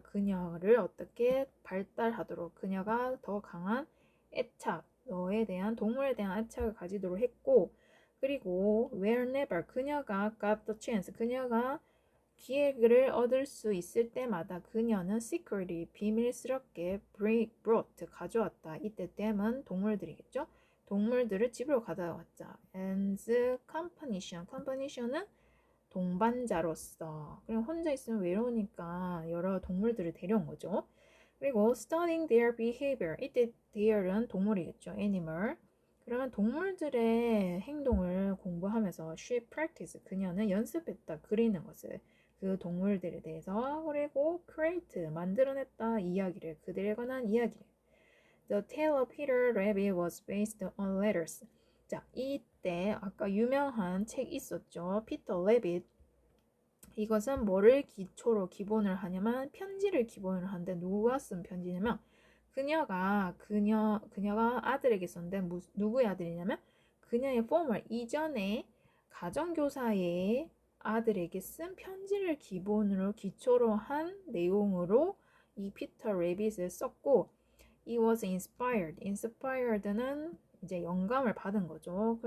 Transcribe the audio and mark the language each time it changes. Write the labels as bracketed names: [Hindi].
[Korean] 그녀를 어떻게 발달하도록, 그녀가 더 강한 애착, 동물에 대한 애착을 가지도록 했고, 그리고 whenever, 그녀가 [English] got the chance, [Korean] 그녀가 기회를 얻을 수 있을 때마다 그녀는 secretly, 비밀스럽게 brought, 가져왔다. 이때 them은 동물들이겠죠. 동물들을 집으로 가져왔자. [English] as companion은 동반자로서. [Korean] 그냥 혼자 있으면 외로우니까 여러 동물들을 데려온 거죠. [English] 그리고 studying their behavior. [Korean] 이때 their은 동물이겠죠. [English] animal. [Korean] 그러면 동물들의 행동을 공부하면서 [English] she practiced. [Korean] 그녀는 연습했다. 그리는 것을. 그 동물들에 대해서. 그리고 create. 만들어냈다. 이야기를. 그들에 관한 이야기를. [English] The tale of Peter Rabbit was based on letters. [Korean] 자, 이때 아까 유명한 책 있었죠. 피터 레빗. 이것은 뭐를 기본을 하냐면 편지를 기본으로 하는데, 누가 쓴 편지냐면 그녀가 아들에게 썼는데 누구의 아들이냐면 그녀의 former, 이전에 가정교사의 아들에게 쓴 편지를 기초로 한 내용으로 이 피터 레빗을 썼고, [English] It was inspired [Korean] 는 이제 영감을 받은 거죠.